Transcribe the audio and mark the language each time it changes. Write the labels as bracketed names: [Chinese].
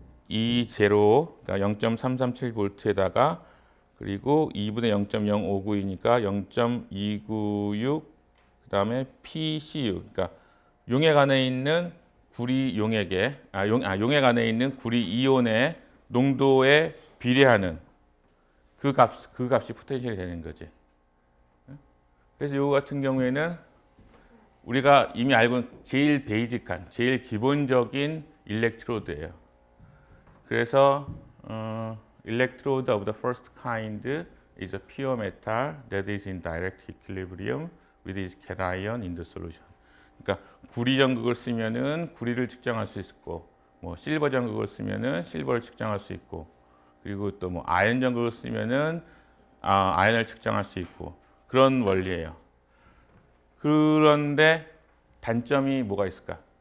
[Korean] E0 그러니까 0.337V에다가 그리고 2분의 0.059이니까 0.296 그다음에 PCU 그러니까 용액 안에 있는 구리 용액 안에 있는 구리 이온의 농도에 비례하는 그 값이 포텐셜이 되는 거지. 그래서 이거 같은 경우에는 우리가 이미 알고 있는 제일 베이직한, 제일 기본적인 일렉트로드예요. 그래서 [English] electrode of the first kind is a pure metal that is in direct equilibrium with its cation in the solution. [Korean] 그러니까 구리 전극을 쓰면은 구리를 측정할 수 있고, 뭐 실버 전극을 쓰면은 실버를 측정할 수 있고, 그리고 또 뭐 아연 전극을 쓰면은 아연을 측정할 수 있고 그런 원리예요. 그런데 단점이 뭐가 있을까?